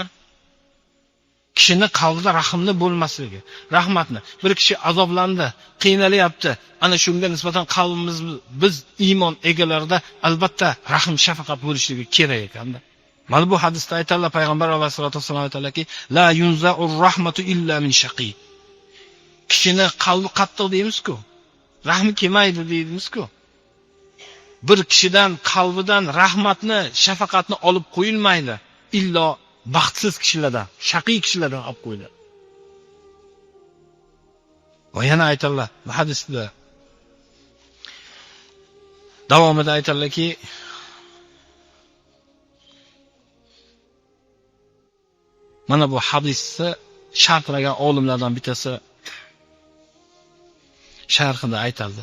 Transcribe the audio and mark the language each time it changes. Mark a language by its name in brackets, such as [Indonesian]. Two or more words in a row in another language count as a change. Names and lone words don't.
[Uzbek] Kishining qalbida rahmni bo'lmasligi, rahmatni. Bir kishi azoblandi, qiynalyapti. Ana shunga nisbatan qalbimiz biz iymon egalarida albatta rahm, shafaqat bo'lishligi kerak ekanda. Mana bu hadisda aytadilar, payg'ambar [Arabic] عليه الصلاة والسلام [Uzbek] aytadilarki, [Arabic] لا ينزع الرحمة إلا من شقي. [Uzbek] Kishining qalbi qattiq deymiz-ku. Rahmi kelmaydi deymiz-ku. Bir kishidan qalbidan rahmatni, shafaqatni olib qo'yilmaydi, illo baxtsiz kishilardan, shaqiy kishilardan olib qo'yiladi. Va yana aytadilar, bu hadisda davomida aytadilarki, mana bu hadisni sharhlagan olimlardan bittasi sharhida aytadi.